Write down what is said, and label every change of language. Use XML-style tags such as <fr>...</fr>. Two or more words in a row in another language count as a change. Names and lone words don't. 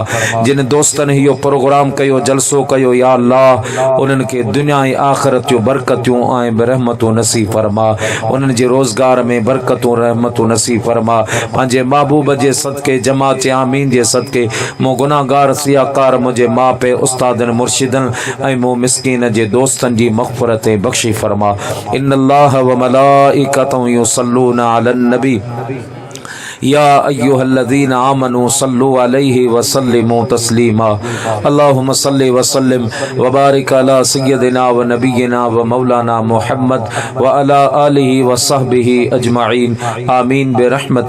<sd>जिन दोस्तनि इहो प्रोग्राम कयो जलसो कयो</sd> <ar>يا الله</ar> <sd>उन्हनि खे दुनिया ऐं आख़िरत जो बरकतूं ऐं रहमतूं नसीब फरमा। उन्हनि जे रोज़गार में बरकतूं रहमतूं नसीब फरमा। पंहिंजे महबूब जे सदके जमात आमीन जे सदके मूं गुनाहगार सियाकार मुंहिंजे माउ पीउ उस्तादनि मुर्शिदनि ऐं मूं मिस्कीन जे दोस्तनि जी मग़फ़िरत बख़्शी फरमा।</sd> <ar>إن الله وملائكته يصلون على النبي يا أيها الذين آمنوا صلوا عليه وسلموا تسليما. اللهم صل وسلم وبارك على سيدنا ونبينا ومولانا محمد وعلى آله وصحبه أجمعين آمين برحمة.</ar>